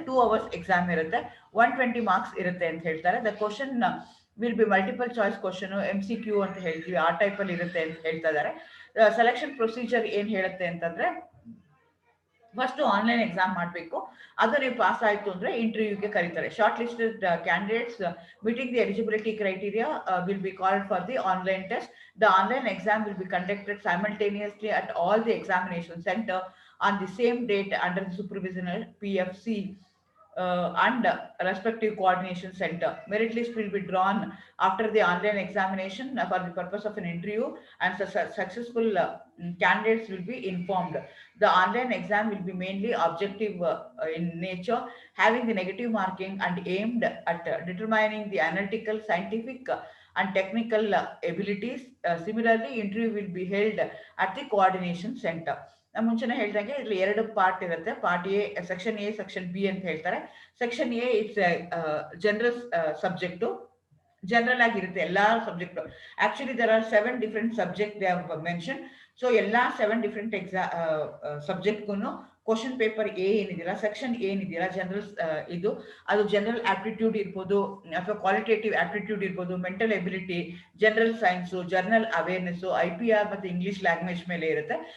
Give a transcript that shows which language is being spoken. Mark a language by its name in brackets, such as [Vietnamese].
[Kannada] 2 hours exam ಇರುತ್ತೆ, 120 marks ಇರುತ್ತೆ ಅಂತ ಹೇಳ್ತಾರೆ. [English] the question will be multiple choice question, [Kannada] MCQ ಅಂತ ಹೇಳ್ತೀವಿ, ಆ ಟೈಪ್ ಅಲ್ಲಿ ಇರುತ್ತೆ ಅಂತ ಹೇಳ್ತಾ ಇದ್ದಾರೆ. ಸೆಲೆಕ್ಷನ್ ಪ್ರೊಸೀಜರ್ ಏನ್ ಹೇಳುತ್ತೆ ಅಂತಂದ್ರೆ ಫಸ್ಟ್ ಆನ್ಲೈನ್ ಎಕ್ಸಾಮ್ ಮಾಡಬೇಕು. ಅದು ನೀವು ಪಾಸ್ ಆಯ್ತು ಅಂದ್ರೆ ಇಂಟರ್ವ್ಯೂಗೆ ಕರೀತಾರೆ. [English] Short listed candidates meeting the eligibility criteria will be called for the online test. The online exam will be conducted simultaneously at all the examination center on the same date under the supervision of PFC and respective coordination center. Merit list will be drawn after the online examination for the purpose of an interview, and successful candidates will be informed. The online exam will be mainly objective in nature, having the negative marking and aimed at determining the analytical, scientific, and technical abilities. Similarly, interview will be held at the coordination center. [Kannada] ನಾನು ಮುಂಚೆನೇ ಹೇಳ್ದಂಗೆ ಇಲ್ಲಿ 2 part ಇರುತ್ತೆ. Part A, section A, section B ಅಂತ ಹೇಳ್ತಾರೆ. Section A it's general subject, general ಆಗಿರುತ್ತೆ ಎಲ್ಲಾ subject. [English] Actually there are 7 different subject they have mention. [Kannada] So ಎಲ್ಲಾ 7 ಡಿಫ್ರೆಂಟ್ ಸಬ್ಜೆಕ್ಟ್ಗೂ ಕ್ವಶನ್ ಪೇಪರ್ ಎ ಏನಿದೆಯಲ್ಲ, ಸೆಕ್ಷನ್ ಏನಿದೆಯಲ್ಲ ಜನರಲ್, ಇದು ಅದು ಜನರಲ್ ಆಪ್ಟಿಟ್ಯೂಡ್ ಇರ್ಬೋದು, ಅಥವಾ ಕ್ವಾಲಿಟೇಟಿವ್ ಆಪ್ಟಿಟ್ಯೂಡ್ ಇರ್ಬೋದು, mental ability, general science, journal awareness, IPR ಮತ್ತು ಇಂಗ್ಲಿಷ್ ಲ್ಯಾಂಗ್ವೇಜ್ ಮೇಲೆ ಇರುತ್ತೆ.